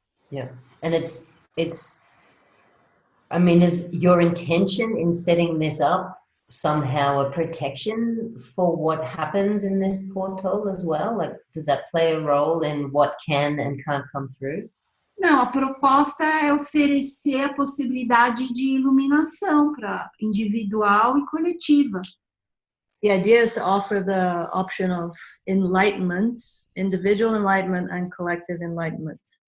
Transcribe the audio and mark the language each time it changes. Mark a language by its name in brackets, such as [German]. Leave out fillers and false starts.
[English] Yeah. And it's I mean, is your intention in setting this up somehow a protection for what happens in this portal as well? Like, does that play a role in what can and can't come through? [Portuguese] Não, a proposta é oferecer a possibilidade de iluminação para individual e coletiva. [English] The idea is to offer the option of enlightenment, individual enlightenment and collective enlightenment.